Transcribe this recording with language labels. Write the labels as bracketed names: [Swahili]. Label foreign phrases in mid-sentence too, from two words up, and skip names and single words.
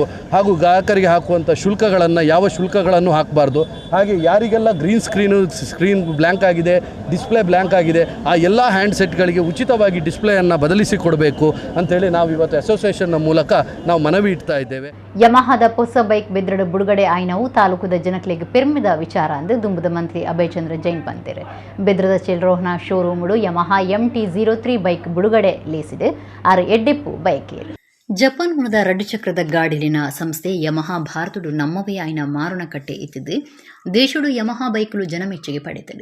[Kannada] ಹಾಗೂ ಗ್ರಾಹಕರಿಗೆ ಹಾಕುವಂಥ ಶುಲ್ಕಗಳನ್ನು ಯಾವ ಶುಲ್ಕಗಳನ್ನು ಹಾಕಬಾರ್ದು. ಹಾಗೆ ಯಾರಿಗೆಲ್ಲ [English] screen blank [Kannada] ಆಗಿದೆ, [English] display blank [Kannada] ಆಗಿದೆ, ಆ ಎಲ್ಲ ಹ್ಯಾಂಡ್ಸೆಟ್ಗಳಿಗೆ ಉಚಿತವಾಗಿ ಡಿಸ್ಪ್ಲೇಯನ್ನು ಬದಲಿಸಿ ಕೊಡಬೇಕು ಅಂತೇಳಿ ನಾವು ಇವತ್ತು ಅಸೋಸಿಯೇಷನ್ನ ಮೂಲಕ ನಾವು ಮನವಿ ಇಡ್ತಾ ಇದ್ದೇವೆ. [Tulu] ಯಮಹಾದ ಹೊಸ ಬೈಕ್ ಬೆದ್ರಡು ಬಿಡುಗಡೆ ಆಯ್ನವು ತಾಲೂಕುದ ಜನಕ್ಲೆಗ್ ಪೆರ್ಮಿದ ವಿಚಾರ ಅಂದು ದುಂಬುದ ಮಂತ್ರಿ ಅಭಯ್ ಚಂದ್ರ ಜೈನ್ ಪಂತೇರು. ಬೆದ್ರದ ಚೆಲ್ರೋಹ್ನ ಶೋರೂಮುಡು ಯಮಹಾ MT-03 ಬೈಕ್ ಬಿಡುಗಡೆ ಲೇಸಿದೆ. ಆರು ಎಡ್ಡೆಪ್ಪು ಬೈಕ್ ಏರು. ಜಪಾನ್ ಮೂಲದ ರಡ್ಡು ಚಕ್ರದ ಗಾಡಿಲಿನ ಸಂಸ್ಥೆ ಯಮಹಾ ಭಾರತಡು ನಮ್ಮವೇ ಆಯ್ನ ಮಾರುಣಕಟ್ಟೆ ಇತ್ತಿದ್ದು ದೇಶಡು ಯಮಹಾ ಬೈಕ್ಲು ಜನಮೆಚ್ಚುಗೆ ಪಡೆತಡು.